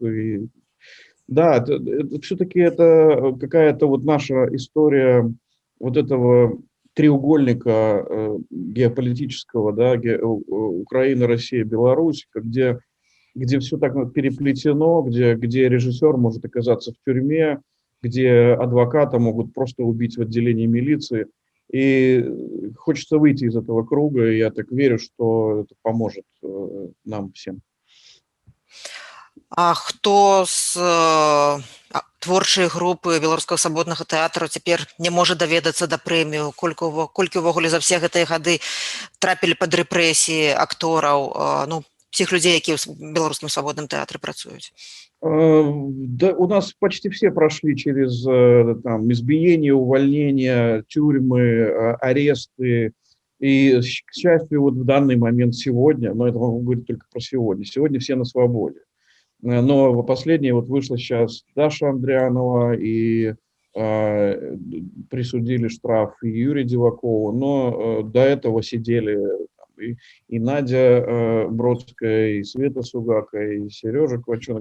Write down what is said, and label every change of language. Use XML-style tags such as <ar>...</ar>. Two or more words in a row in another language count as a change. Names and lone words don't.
<ru>И, да, все-таки это какая-то вот наша история вот этого треугольника геополитического, да, Украина, Россия, Беларусь, где все так переплетено, где режиссер может оказаться в тюрьме, где адвоката могут просто убить в отделении милиции. И хочется выйти из этого круга, и я так верю, что это поможет нам всем.</ru> <be>А хто з творчай групы беларускага свабоднага тэатру цяпер не можа даведацца да прэмію? Колькі ўвогуле за все гэтыя гады трапілі пад рэпрэсіі актораў, всіх людзей, якія ў беларускім свабодным тэатры працуюць?</be> <ru>Да, у нас почти все прошли через избиение, увольнение, тюрьмы, аресты. И, к счастью, вот в данный момент сегодня, но это могу говорить только про сегодня все на свободе. Но последнее вот вышло сейчас Даша Андрианова, и присудили штраф и Юрию Дивакову, но до этого сидели и Надя Бродская, и Света Сугака, и Сережа Кваченок.</ru>